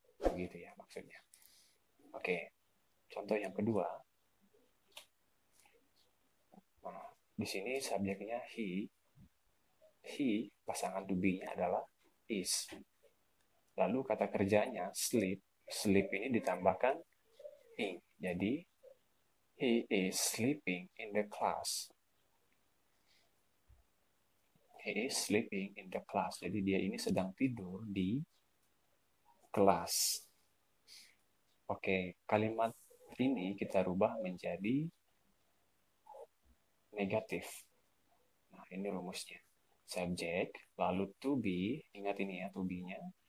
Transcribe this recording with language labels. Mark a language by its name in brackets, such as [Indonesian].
[Indonesian] Begitu ya maksudnya. Oke, contoh yang kedua. Nah, di sini subjeknya he. He, pasangan to be-nya adalah is. Lalu kata kerjanya sleep. Sleep ini ditambahkan in. Jadi [English] he is sleeping in the class. He is sleeping in the class. [Indonesian] Jadi dia ini sedang tidur di kelas. Oke, kalimat ini kita rubah menjadi negatif. Nah, ini rumusnya. Subjek, lalu to be, ingat ini ya, to be-nya.